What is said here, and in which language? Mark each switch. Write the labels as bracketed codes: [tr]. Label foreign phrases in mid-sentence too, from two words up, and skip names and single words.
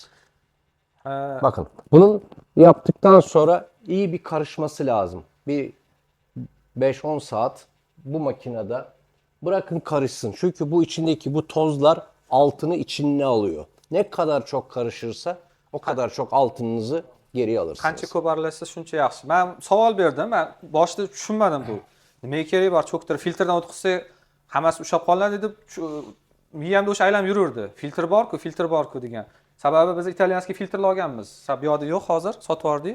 [tr] Bakın bunun yaptıktan sonra iyi bir karışması lazım. Bir 5-10 saat bu makinede bırakın karışsın. Çünkü bu içindeki bu tozlar altını içine alıyor. Ne kadar çok karışırsa o kadar çok altınınızı geriye alırsınız. [uz] Qancha ko'p aralashsa shuncha yaxshi. Men savol berdim. Men boshida tushunmadim bu. Nimaga keragi bor? Cho'ktir filtrdan o'tkazsa hammasi ushlab qoladi deb miyamda o'sha aylanib yururdi. Filtr borku degan. Sababi biz italyanskiy filtrlar olganmiz. Bu yoqda yo'q hozir, sotib yubordik.